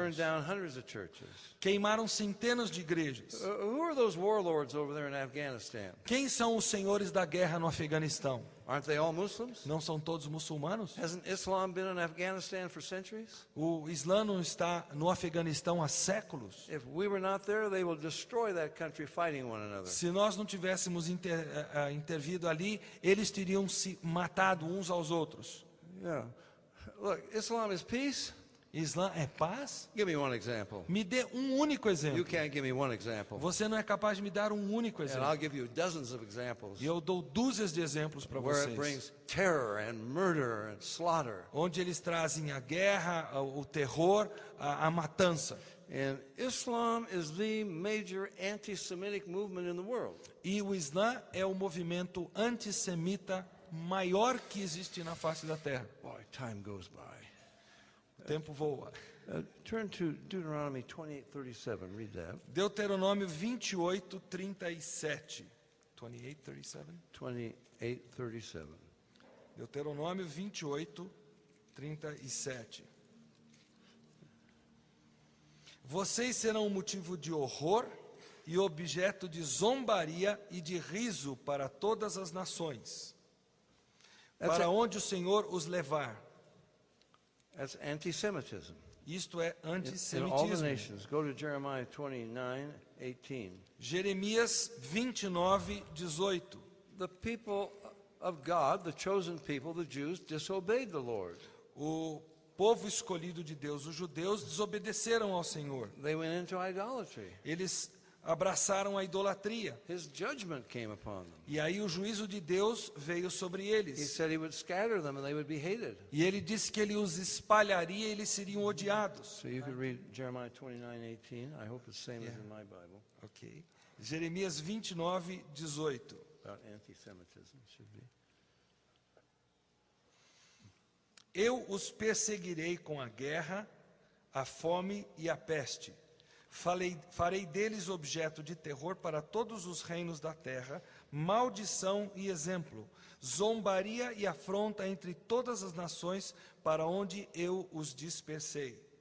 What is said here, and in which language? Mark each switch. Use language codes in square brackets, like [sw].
[en] burned down hundreds of churches. [pt] Queimaram centenas de igrejas. [en] Who are those warlords over there in Afghanistan? [pt] Quem são os senhores da guerra no Afeganistão? [en] Aren't they all Muslims? [pt] Não são todos muçulmanos? [en] Hasn't Islam been in Afghanistan for centuries? [pt] O Islã não está no Afeganistão há séculos. [en] If we were not there, they will destroy that country fighting one another. [pt] Se nós não tivéssemos intervido ali, eles teriam se matado uns aos outros. [en] Yeah. Look, Islam is peace. [pt] Islã é paz? [en] Give me one example. [pt] Me dê um único [en] You [pt] exemplo. [en] can't give me one example. [pt] Você não é capaz de me dar um único [en] And [pt] exemplo. [en] I'll give you dozens of examples [pt] E eu dou dúzias de exemplos para [en] where it brings terror and murder and slaughter. [pt] Onde eles trazem a guerra, o terror, a matança. [en] And Islam is the major anti-Semitic movement in the world. [pt] E o Islã é o movimento antissemita maior que existe na face da terra. [en] Boy, time goes by. [pt] O tempo voa. [en] Turn to Deuteronomy 28:37. Read that. [pt] Deuteronômio 28, 37. 28, 37? [en] 28:37. [pt] Deuteronômio 28, 37. Vocês serão um motivo de horror e objeto de zombaria e de riso para todas as nações, para onde o Senhor os levar. [en] That's anti-Semitism. [pt] Isto é [en] In all the [pt] antissemitismo. [en] nations. Go to Jeremiah 29:18. [pt] Jeremias 29, 18. [en] The people of God, the chosen people, the Jews, disobeyed the Lord. [pt] O povo escolhido de Deus, os judeus, desobedeceram ao Senhor. [en] They went into idolatry. [pt] Eles abraçaram a idolatria. [en] His judgment came upon them. [pt] E aí o juízo de Deus veio sobre [en] He [pt] eles. [en] said he would scatter them and they would be hated. [pt] E ele disse que ele os espalharia e eles seriam odiados. [en] So you could read Jeremiah 29:18. I hope it's the same as in my Bible. [pt] Ok. Jeremias 29, 18. [en] About anti-Semitism, should be. [pt] Eu os perseguirei com a guerra, a fome e a peste. Farei deles objeto de terror para todos os reinos da terra, maldição e exemplo, zombaria e afronta entre todas as nações para onde eu os dispersei.